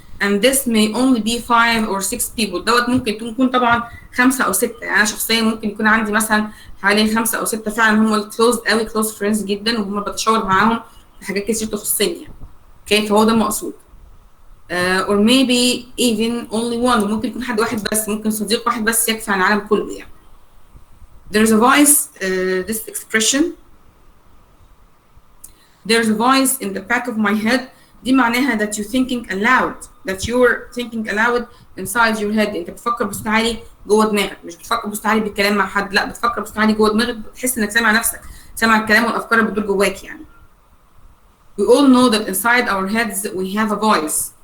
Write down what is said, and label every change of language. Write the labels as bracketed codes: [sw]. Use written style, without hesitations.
[en] and this may only be 5 or 6 people. [ar] دوت ممكن تكون طبعا 5 أو 6. يعني أنا شخصيا ممكن يكون عندي مثلا حوالي 5 أو 6 فعلا هم الكلوز قوي، [en] close friends [ar] جدا، وهم بتشاور معاهم في حاجات كتير تخصني يعني. [en] okay. [ar] فهو ده المقصود. [en] or maybe even only one. [ar] ممكن يكون حد واحد بس، ممكن صديق واحد بس يكفي عن العالم كله يعني. [en] there's a voice, this expression, there's a voice in the back of my head. [ar] دي معناها [en] that you're thinking aloud, that you're thinking aloud inside your head. [ar] انت بتفكر بصوت عالي جوه دماغك، مش بتفكر بصوت عالي بالكلام مع حد، لا بتفكر بصوت عالي جوه دماغك، بتحس انك سامع نفسك، سامع الكلام والافكار اللي بتدور جواك يعني. [en] we all know that inside our heads we have a voice.